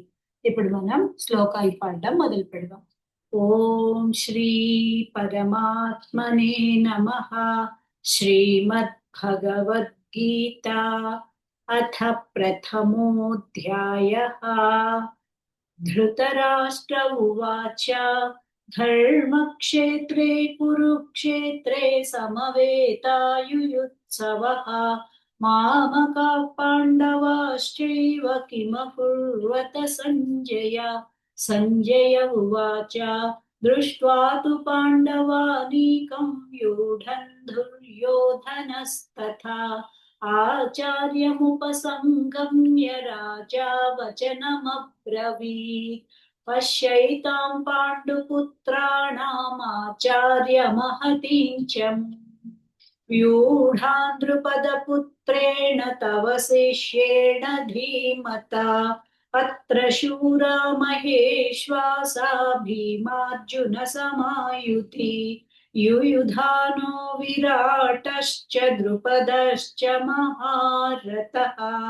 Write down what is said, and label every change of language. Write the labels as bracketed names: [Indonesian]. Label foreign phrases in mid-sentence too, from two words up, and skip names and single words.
[Telugu] ఇప్పుడు మనం శ్లోకాలు పాడడం మొదలు పెడదాం. [Sanskrit] ఓం శ్రీ పరమాత్మనే నమః. శ్రీమద్ భగవద్గీత అథ ప్రథమోऽధ్యాయः. ధృతరాష్ట్ర ఉవాచ ధర్మక్షేత్రే కురుక్షేత్రే సమవేతాయుయుత్సవః మామకాః పాండవాశ్చైవ కిమకుర్వత సంజయ. సంజయ ఉవాచ దృష్ట్వా తు పాండవానీకం వ్యూఢన్ దుర్యోధనస్తథా ఆచార్యముపసంగమ్య రాజా వచనమబ్రవీత్. పశ్యైతాం పాండుపుత్రాణామాచార్యమహतीं च व्यूढां द्रुपदपुत्रेण तव शिष्येण धीमता. अत्र शूरा महेश्वासा भीमार्जुनसमायुति युयुधानो विराटश्च द्रुपदश्च महारथः.